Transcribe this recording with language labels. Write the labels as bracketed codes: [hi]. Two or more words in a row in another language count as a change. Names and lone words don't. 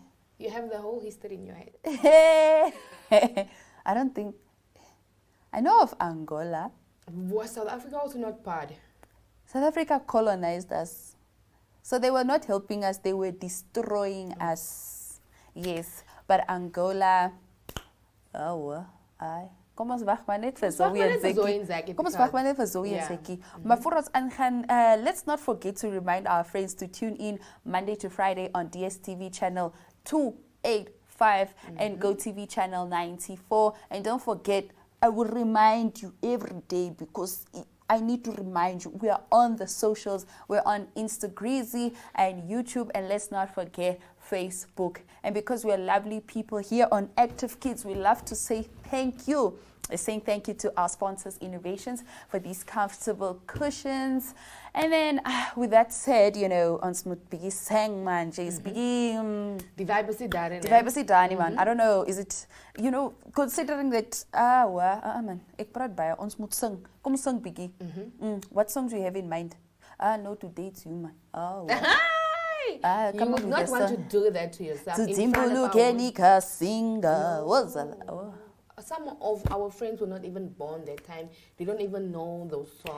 [en] You have the whole history in your head. I don't think. I know of Angola. Was South Africa also not part? South Africa colonized us. So they were not helping us, they were destroying us. Yes. [af] But Angola, Kom ons wag maar net vir Zoe en Zeki. Maar voor ons aangaan, [en] let's not forget to remind our friends to tune in Monday to Friday on DSTV channel 285 and GoTV channel 94. And don't forget, I will remind you every day because I need to remind you, we are on the socials. We're on Instagram and YouTube, and let's not forget Facebook. And because we're lovely people here on Active Kids, we love to say thank you. Saying thank you to our sponsors, Innovations, for these comfortable cushions. And then, with that said, on Smooth Biggie sang, man, Jay's Biggie. The vibe is done, man. I don't know, is it, considering that, [af] man, ek praat baie, ons moet sing. Kom sing, Biggie. [en] What song do you have in mind? No, to date you, man. You would not want to do that to yourself. Some of our friends were not even born that time. They don't even know those songs.